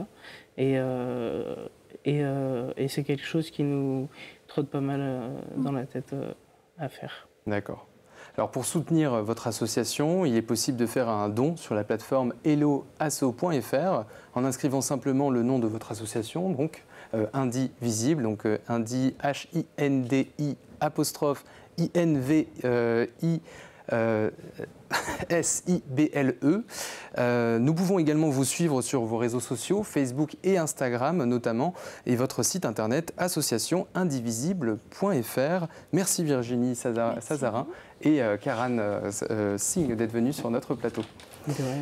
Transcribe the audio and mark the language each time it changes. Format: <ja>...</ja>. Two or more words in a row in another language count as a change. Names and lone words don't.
<fr>Et c'est quelque chose qui nous trotte pas mal dans la tête à faire. D'accord. Alors pour soutenir votre association, il est possible de faire un don sur la plateforme helloasso.fr en inscrivant simplement le nom de votre association, donc Indivisible, donc Indi H-I-N-D-I apostrophe I-N-V-I S-I-B-L-E. Nous pouvons également vous suivre sur vos réseaux sociaux, Facebook et Instagram notamment, et votre site internet associationindivisible.fr. Merci Virginie Sazarin et Karan Singh d'être venus sur notre plateau. De rien.</fr>